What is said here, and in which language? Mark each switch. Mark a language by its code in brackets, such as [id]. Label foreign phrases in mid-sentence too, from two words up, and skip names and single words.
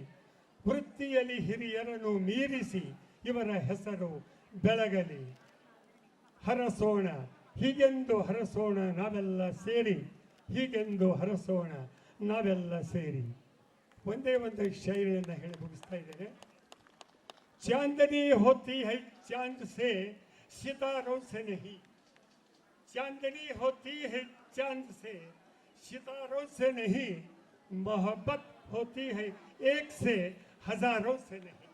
[kn] ವೃತ್ತಿಯಲ್ಲಿ ಹಿರಿಯರನ್ನು ಮೀರಿಸಿ ಇವರ ಹೆಸರು ಬೆಳಗಲಿ. ಹರಸೋಣ ಹೀಗೆಂದು ಹರಸೋಣ ನಾವೆಲ್ಲ ಸೇರಿ. ಹೀಗೆಂದು ಹರಸೋಣ ನಾವೆಲ್ಲ ಸೇರಿ. ಒಂದೇ ಒಂದು ಶೈಲಿಯನ್ನು ಹೇಳಿ ಮುಗಿಸ್ತಾ ಇದ್ದೇನೆ. [hi] चांदनी होती है चांद से सितारों से नहीं. चांदनी होती है चांद से सितारों से नहीं. मोहब्बत होती है एक से हजारों से नहीं.